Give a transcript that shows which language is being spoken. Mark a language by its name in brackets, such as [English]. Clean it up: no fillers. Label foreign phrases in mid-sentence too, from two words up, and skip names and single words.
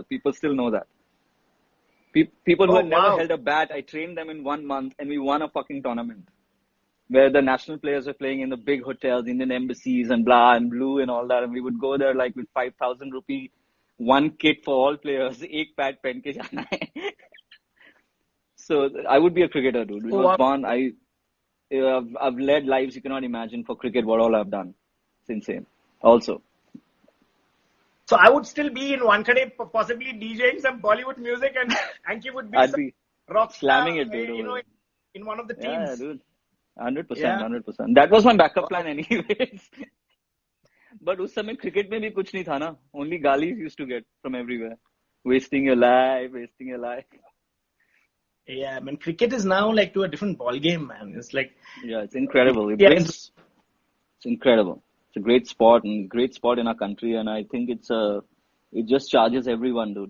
[English] People still know that. People who Oh, had never wow. held a bat, I trained them in 1 month, and we won a fucking tournament where the national players were playing in the big hotels, Indian embassies, and blah and blue and all that. And we would go there like with 5,000 rupee, one kit for all players, [Hindi] एक पैड पहन के जाना है. [English] So I would be a cricketer, dude. We Oh, was wow. born. I've led lives you cannot imagine for cricket. What all I've done, it's insane. Also, So I would still be in Wankhede, possibly DJing some Bollywood music, and Anki would be I'd some be rock slamming star, it, dude. you know, in one of the Yeah, teams. dude. 100%, Yeah. 100%. That was my backup plan anyways. [Hindi] But उस समय cricket में भी कुछ नहीं था ना. [English] Only galis used to get from everywhere. Wasting your life, wasting your life. Yeah, man, cricket is now like to a different ball game, man. It's like, Yeah, it's incredible. yeah, It's incredible. It's a great sport and great sport in our country, and I think it just charges everyone, dude.